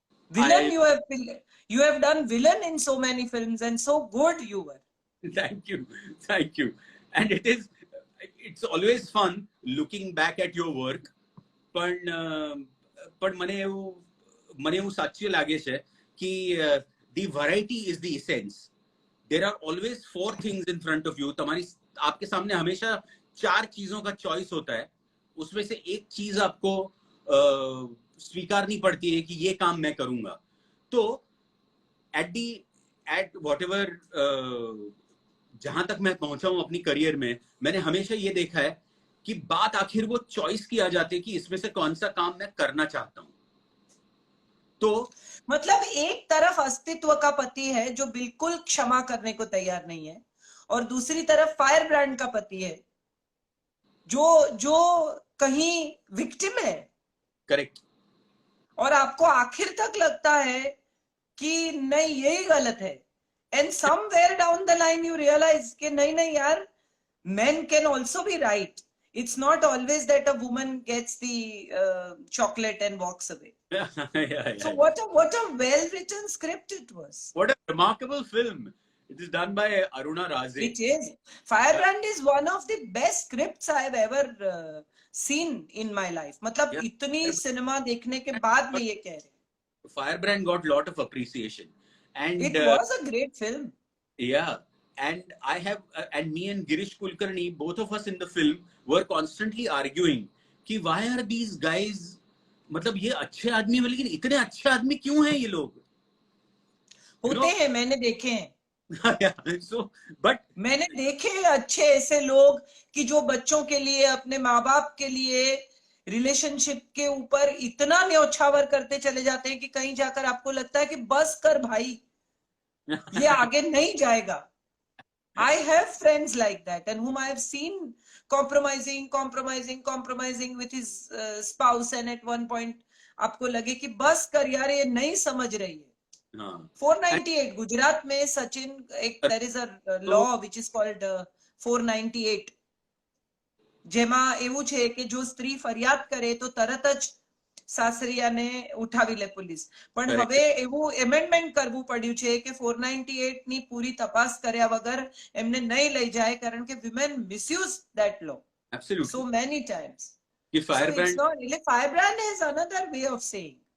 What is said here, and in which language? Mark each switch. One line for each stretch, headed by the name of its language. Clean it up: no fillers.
English: Villain, you have done villain in so many films, and so good you were. Thank you. And it's always fun looking back at your work. But
Gujarati: પણ મને એવું સાચું લાગે છે કે
English: The variety is the essence. There are always 4 things in front of you.
Hindi: तुम्हारी आपके सामने हमेशा 4 चीजों का चॉइस होता है. उसमें से एक चीज आपको स्वीकारनी पड़ती है कि ये काम मैं करूंगा. तो
English: at whatever
Hindi: जहां तक मैं पहुंचा हूं अपनी करियर में, मैंने हमेशा ये देखा है कि बात आखिर वो चॉइस की आ जाती है कि इसमें से कौन सा काम मैं करना चाहता हूं. तो मतलब एक तरफ अस्तित्व का पति है जो बिल्कुल क्षमा करने को तैयार नहीं है, और दूसरी तरफ फायर ब्रांड का पति है जो कहीं विक्टिम है.
English: Correct.
Hindi: और आपको आखिर तक लगता है कि नहीं यही गलत है,
English: and somewhere down the line you realise
Hindi: कि नहीं यार,
English: men can also be right. It's not always that a woman gets the chocolate and walks away. yeah. So what a well written script it was. What a remarkable film. It is done by Aruna Raze. It is. Firebrand is one of the best scripts I have ever seen in my life.
Hindi: मतलब
English: Yeah.
Hindi: इतनी cinema देखने के बाद मैं ये कह रही हूँ.
English: Firebrand got lot of appreciation, and It was a great film. yeah, and I have and me and Girish Kulkarni, both of us in the film, were constantly arguing कि why are these guys,
Hindi: मतलब ये अच्छे आदमी हैं लेकिन इतने अच्छे आदमी क्यों हैं ये लोग. होते हैं, मैंने देखे हैं.
English: So, but
Hindi: मैंने देखे अच्छे ऐसे लोग कि जो बच्चों के लिए, अपने माँ बाप के लिए, रिलेशनशिप के ऊपर इतना न्यौछावर करते चले जाते हैं कि कहीं जाकर आपको लगता है कि बस कर भाई, ये आगे नहीं जाएगा.
English: I have friends like that, and whom I have seen compromising with his spouse, and at one point
Hindi: आपको लगे कि बस कर यार, ये नहीं समझ रही है. 498 गुजरात में सचिन, एक
English: there is a law which is called 498,
Gujarati: જેમાં એવું છે કે જો સ્ત્રી ફરિયાદ કરે તો તરત જ સાસરિયાને ઉઠાવી લે પોલીસ. પણ હવે એવું એમેન્ડમેન્ટ કરવું પડ્યું છે કે 498 ની પૂરી તપાસ કર્યા વગર એમને નહીં લઈ જાય, કારણ કે
English: women misuse that law absolutely so many times.
Hindi: कि
English: So it's Firebrand not really, Firebrand is another way of saying.